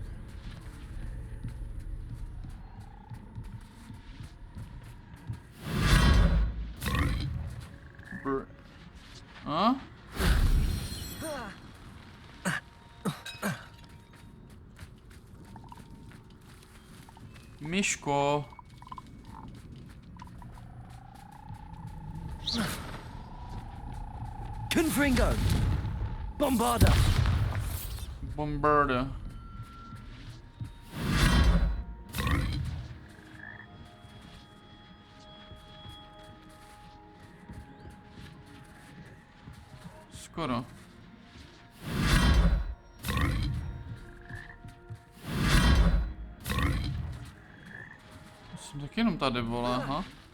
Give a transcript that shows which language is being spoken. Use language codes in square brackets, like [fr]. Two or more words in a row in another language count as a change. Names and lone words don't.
[cs] A? Myško. Confringo. Bombarda. Bombarda. Skoro. Jsem taky jenom tady, vole, aha.